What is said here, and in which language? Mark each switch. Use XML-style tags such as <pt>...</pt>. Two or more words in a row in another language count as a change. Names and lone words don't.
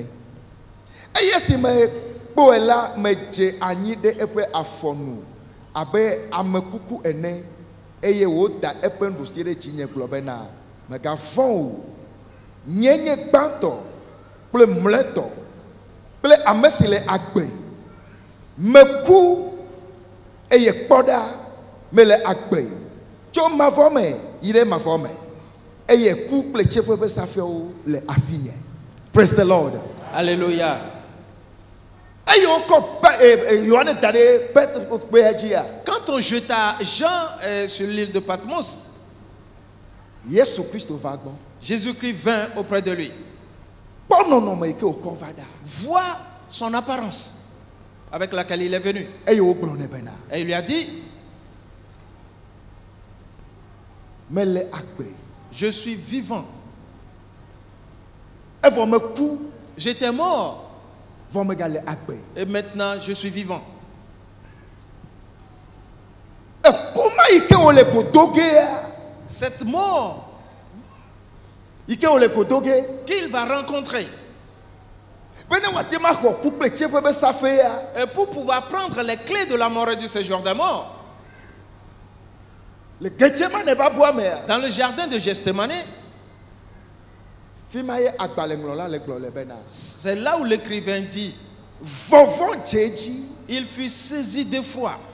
<ee>Eye si mekpɔe la, medze anyi ɖe eƒe afɔ nu abe amekuku ene eye woda eƒe nuɖusi ɖe dzinye gblɔ bena: megavɔ̃ o, nye gbãtɔ kple mlɔetɔ kple ame si le agbe. Meku eye kpɔ ɖa mele agbe tso mavɔ me yi ɖe mavɔ me eye ku kple tsiẽƒe ƒe safiawo le asinye.</ee> <en>Praise the Lord. Alléluia.</en> <ee>Eye wokɔ Yohane da ɖe Petro kpea dzia.</ee> <fr>Quand on jeta Jean sur l'île de Patmos,</fr> <ee>Yesu Kristo va gbɔ.</ee> <fr>Jésus-Christ vint auprès de lui.</fr> <ee>Kpɔ nɔnɔme yi ke wòkɔ va ɖa.</ee> <fr>Vois son apparence avec laquelle il est venu.</fr> <ee>Eye wogblɔ nɛ bena:</ee> <fr>Et il lui a dit:</fr> <ee>mele agbe.</ee> <fr>je suis vivant.</fr> <ee>Evɔ meku.</ee> <fr>J'étais mort.</fr> <ee>Vɔ megale agbe.</ee> <fr>Et maintenant je suis vivant.</fr> <ee>Ekuma yi ke wole godo gea.</ee> <fr>Cette mort qu'il va rencontrer. Et pour pouvoir prendre les clés de la mort et du séjour des morts, dans le jardin de Gethsémani, c'est là où l'écrivain dit, il fut saisi d'effroi.</fr>